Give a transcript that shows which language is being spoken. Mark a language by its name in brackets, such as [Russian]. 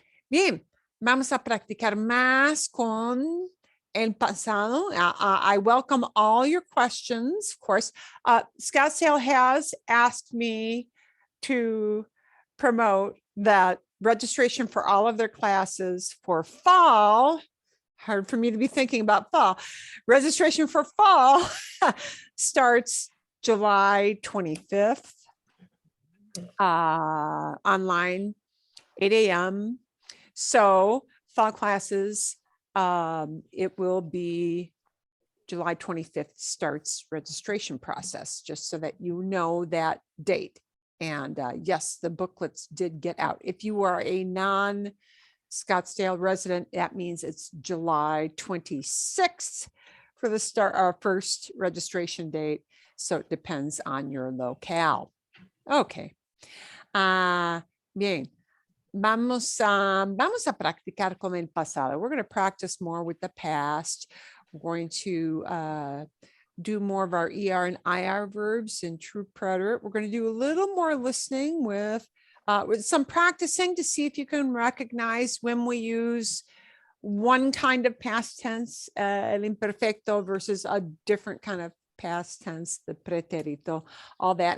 [Spanish] Bien, vamos a practicar más con el pasado. [English] I welcome all your questions, of course. Scottsdale has asked me to promote that registration for all of their classes for fall. Hard for me to be thinking about fall. Registration for fall starts July 25th, online, 8 a.m. So fall classes, it will be July 25th starts registration process, just so that you know that date. And yes, the booklets did get out. If you are a non-Scottsdale resident, that means it's July 26th for the first registration date. So it depends on your locale. Okay. Bien. [Spanish] Vamos a practicar con el pasado. [English] We're going to practice more with the past. We're going to do more of our ER and IR verbs in true preterite. We're going to do a little more listening with some practicing to see if you can recognize when we use one kind of past tense, el imperfecto, versus a different kind of past tense, the preterito, all that.